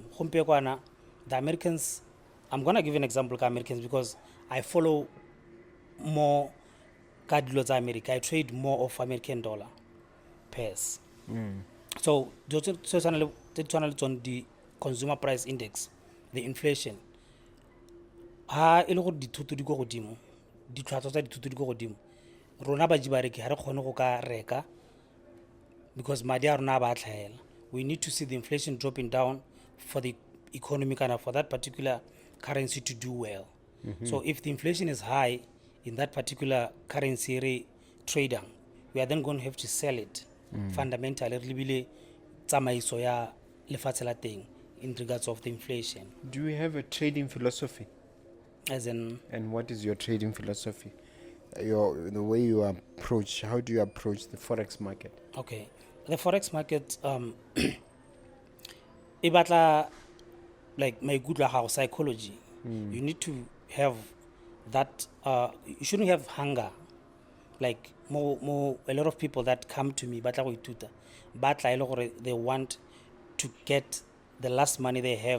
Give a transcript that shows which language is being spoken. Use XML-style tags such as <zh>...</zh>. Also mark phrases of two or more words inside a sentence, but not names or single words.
<en>The Americans, I'm gonna give an example of Americans because I follow more card America. I trade more of American dollar pairs. So on the consumer price index, the inflation.</en> <tn>Ha e le go dithoto di go godimo, ditlhwatlhwa tsa dithoto di go godimo. Rona ba jibareki ha re kgone go ka reka because madi a rona ba tlhaela.</tn> <en>We need to see the inflation dropping down for the economy kind for that particular currency to do well. So if the inflation is high in that particular currency trader, we are then going to have to sell it fundamentally really</en> <tn>tsamaiso ya lefatshe la teng</tn> <en>in regards of the inflation. Do you have a trading philosophy? As in, and what is your trading philosophy? The way you approach, how do you approach the Forex market? Okay, the Forex market,</en> <tn>e batla</tn> <en>like my good psychology. You need to have that, you shouldn't have hunger. Like a lot of people that come to me, they want to get the last money they have.</en>